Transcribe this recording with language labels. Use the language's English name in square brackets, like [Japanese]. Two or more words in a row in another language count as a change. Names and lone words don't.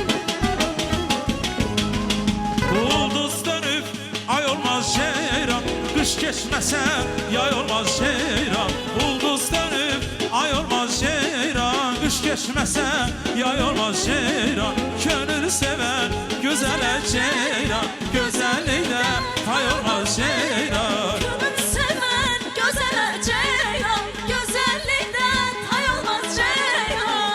[Azerbaijani] Ulduz dönüb ay olmaz ceyran, [Turkish] Kış geçmese yay olmaz ceyran, ulduz dönüp ay olmaz ceyran. Kış geçmese yay olmaz ceyran, gönül seven güzele ceyran. Güzelliğe tay olmaz ceyran. Gönül seven gözele ceylan, güzellikten hay olmaz ceylan.